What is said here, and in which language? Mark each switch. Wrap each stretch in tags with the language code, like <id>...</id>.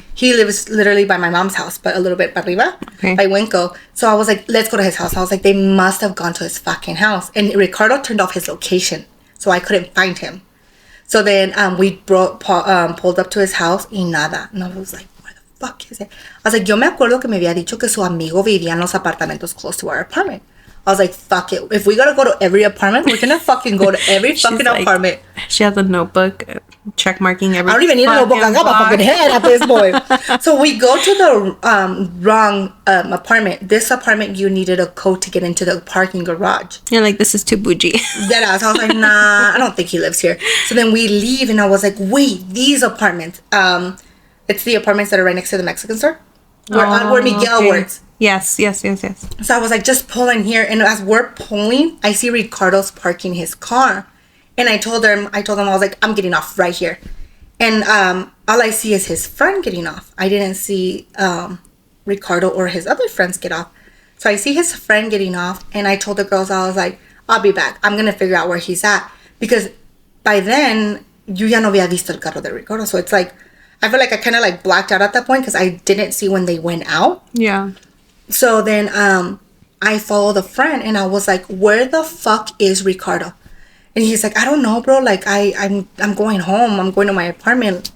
<en>He lives literally by my mom's house, but a little bit</en> <es>para arriba,</es> <en>by Winco. So I was like, let's go to his house. I was like, they must have gone to his fucking house. And Ricardo turned off his location, so I couldn't find him. So then we pulled up to his house</en> <es>y nada.</es> <en>And I was like, where the fuck is it? I was like,</en> <es>yo me acuerdo que me había dicho que su amigo vivía en los apartamentos</es> <en>close to our apartment. I was like, fuck it. If we gotta go to every apartment, we're gonna fucking go to every fucking apartment. She has a notebook, check marking every. I don't even need a notebook. I got my fucking head at this point. So we go to the wrong apartment. This apartment, you needed a code to get into the parking garage. You're like, this is too bougie. Deadass. I was like, nah, I don't think he lives here. So then we leave, and I was like, wait, these apartments. It's the apartments that are right next to the Mexican store, where Miguel works. Yes. So I was like, just pull in here. And as we're pulling, I see Ricardo's parking his car. And I told him, I was like, I'm getting off right here. And all I see is his friend getting off. I didn't see Ricardo or his other friends get off. So I see his friend getting off. And I told the girls, I was like, I'll be back. I'm going to figure out where he's at. Because by then,</en> <es>yo ya no había visto el carro de Ricardo.</es> <en>So it's like, I feel like I kind of like blacked out at that point because I didn't see when they went out. Yeah. So then I followed a friend, and I was like, where the fuck is Ricardo? And he's like, I don't know, bro. Like, I'm going home. I'm going to my apartment.</en>